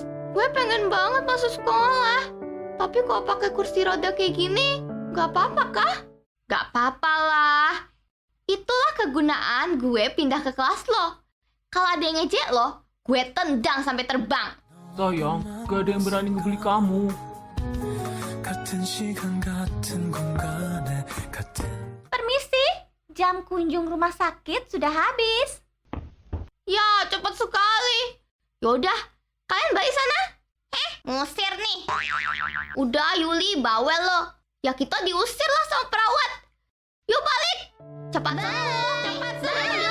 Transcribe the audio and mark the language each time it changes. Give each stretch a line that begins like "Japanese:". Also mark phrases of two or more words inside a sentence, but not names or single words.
Indonesian: Gue pengen banget masuk sekolah. Tapi kalau pakai kursi roda kayak gini, gak apa-apa kah? Gak apa-apa lah. Itulah kegunaan gue pindah ke kelas lo. Kalau ada yang ngejek lo, gue tendang sampai terbang. Sayang, gak ada yang berani ngebeli kamu.
Korean: 같은 시간 같은 공간에 같은
Indonesian: Permisi, jam kunjung rumah sakit sudah habis. Ya, cepat sekali. Yaudah, kalian balik sana. Ngusir nih. Udah Yuli, bawel lo. Ya kita diusir lah sama perawat. Yuk balik. Cepat sembuh. Cepat sembuh.